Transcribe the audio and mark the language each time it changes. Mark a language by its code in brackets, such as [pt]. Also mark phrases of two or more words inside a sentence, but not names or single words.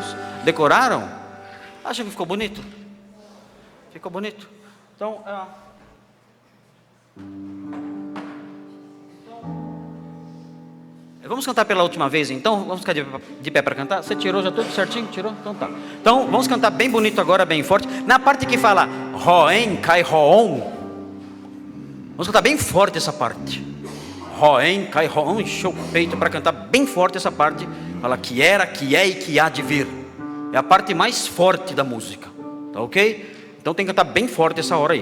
[pt] Decoraram? Acham que ficou bonito? Ficou bonito? Então, vamos cantar pela última vez então? Vamos ficar de pé para cantar? Você tirou já tudo certinho? Tirou? Então tá. Então vamos cantar bem bonito agora, bem forte. Na parte que fala [el] ὁ ὤν, καὶ ὁ ὤν, [pt] vamos cantar bem forte essa parte. [el] ὁ ὤν, καὶ ὁ ὤν, [pt] encheu o peito para cantar bem forte essa parte. Fala que era, que é e que há de vir. É a parte mais forte da música. Tá ok? Então tem que cantar bem forte essa hora aí.